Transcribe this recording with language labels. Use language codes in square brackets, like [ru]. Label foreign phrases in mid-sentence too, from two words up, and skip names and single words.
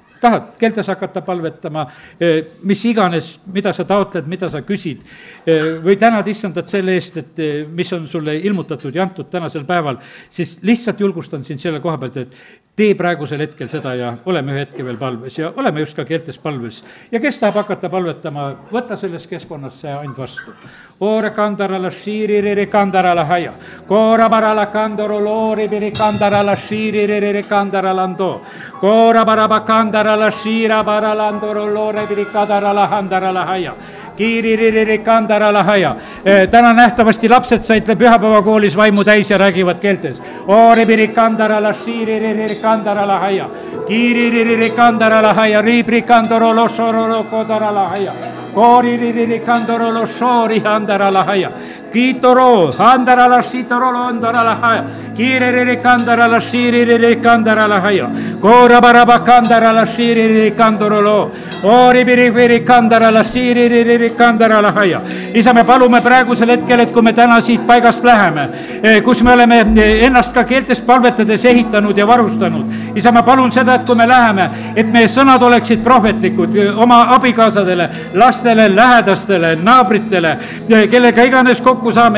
[et] Tahad keeltes hakata palvetama, mis iganes, mida sa taotled, mida sa küsid, või tänad issandat selle eest, et mis on sulle ilmutatud ja antud tänasel päeval, siis lihtsalt julgustan sind selle koha pealt, et tee praegusel hetkel seda ja oleme ühe hetke veel palves ja oleme just ka keeltes palves. Ja kes tahab hakata palvetama, võta selles keskkonnas see and vastu. Oore kandarala shiiriri kandarala haja, koora parala kandoro loori piri kandarala shiiriri kandarala ando, koora paraba kandarala shiira paralandoro loore piri kandarala handarala haja. Kiiririri kandarala haja. Täna nähtavasti lapsed said pühapäevakoolis vaimu täis ja räägivad keeltes. Ooribiri kandarala shiiriri kandarala haja. Kiiririri kandarala haja. Riibri kandoro losorolo kodarala haja. Kooririri kandoro losori handarala haja. Kiitoro handarala sitorolo handarala haja. Kiiririri kandarala shiiriri kandarala haja. Koora paraba kandarala shiiriri kandorolo. Ooribiri kandarala shiiriri kandarala haja. Isa, me palume praegusel hetkel, et kui me täna siit paigast läheme, kus me oleme ennast ka keeltes palvetades ehitanud ja varustanud. Isa, ma palun seda, et kui me läheme, et meie sõnad oleksid prohvetlikud oma abikaasadele, lastele, lähedastele, naabritele, kellega iganes kokku saame.